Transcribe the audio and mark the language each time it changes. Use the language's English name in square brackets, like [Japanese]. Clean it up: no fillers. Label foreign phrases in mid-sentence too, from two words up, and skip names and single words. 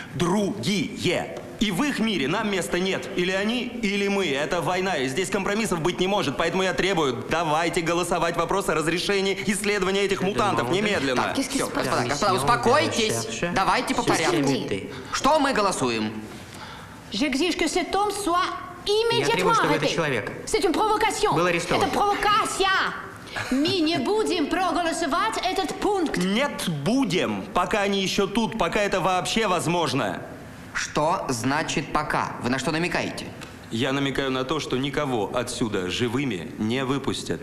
[Russian] Другие. И в их мире нам места нет. Или они, или мы. Это война, и здесь компромиссов быть не может. Поэтому я требую, давайте голосовать вопрос о разрешении исследования этих мутантов немедленно. Так, все, господа, успокойтесь. Давайте по порядку. Что мы голосуем? [French] J'exige que cet homme soit immédiatement arrêté. C'est une provocation. [Russian] Это провокация. Мы не будем проголосовать этот пункт. Нет, будем. Пока они еще тут, пока это вообще возможно. Что значит «пока»? Вы на что намекаете? Я намекаю на то, что никого отсюда живыми не выпустят.